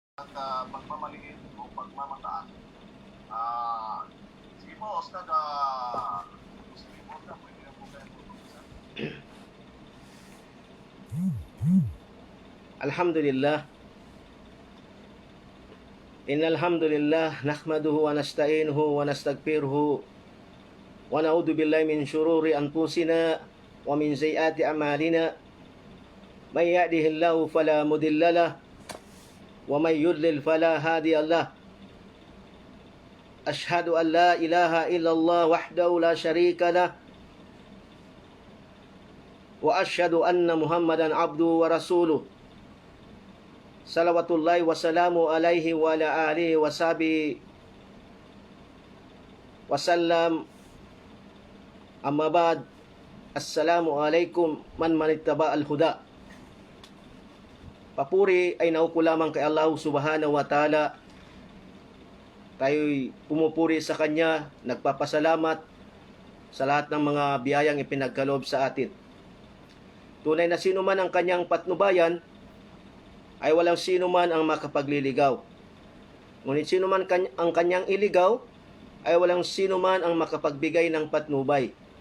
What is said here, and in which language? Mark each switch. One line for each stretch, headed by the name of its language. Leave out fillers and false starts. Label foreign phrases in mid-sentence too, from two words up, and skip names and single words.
Filipino: pagmamaliit o pagmamataas. Sige po, Ustad, sige po, Ustad, pwede na po kayo mag-umpisa.
Arabic: Alhamdulillah. إن الحمد لله نحمده ونستعينه ونستغفره ونعوذ بالله من شرور أنفسنا ومن سيئات أعمالنا. من يهده الله فلا مضل له ومن يضلل فلا هادي له. أشهد أن لا إله إلا الله وحده لا شريك له وأشهد أن محمدا عبده ورسوله. صلوات الله وسلامه عليه وعلى آله وصحبه وسلم. أما بعد. السلام عليكم من من اتبع الهدى.
Filipino: Papuri ay nauko lamang kay Allah
Arabic: سبحانه وتعالى.
Filipino: Tayo'y pumupuri sa Kanya, nagpapasalamat sa lahat ng mga biyayang ipinagkaloob sa atin. Tunay na sino man ang Kanyang patnubayan, ay walang sino man ang makapagliligaw. Ngunit sino man ang Kanyang iligaw, ay walang sino man ang makapagbigay ng patnubay.